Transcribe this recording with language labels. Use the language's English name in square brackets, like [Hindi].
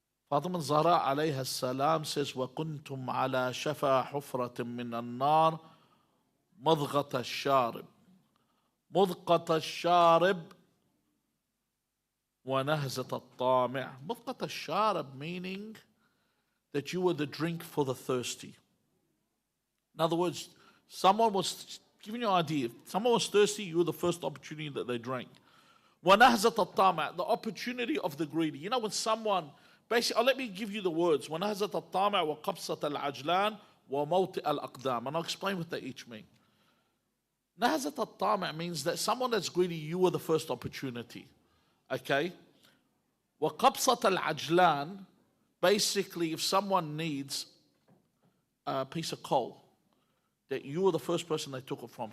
[Arabic] Fatima Zahra alayha salam [English] says, [Arabic] وَكُنْتُمْ عَلَى شَفَى حُفْرَةٍ مِّنَ النَّارِ مَضْغَةَ الشَّارِبِ مضغة الشارب ونهزة الطامع. مضغة الشارب [English] meaning that you were the drink for the thirsty. In other words, someone was giving you an idea. If someone was thirsty, you were the first opportunity that they drank. [Arabic] ونهزة الطامع, [English] the opportunity of the greedy. You know when someone, basically, let me give you the words. [Arabic] ونهزة الطامع وقبصة العجلان وموطئ الأقدام. [English] And I'll explain what they each mean. Nahzat al-Tama' means that someone that's greedy, you were the first opportunity. Okay? وَقَبْصَةَ al-Ajlan, basically if someone needs a piece of coal, that you were the first person they took it from.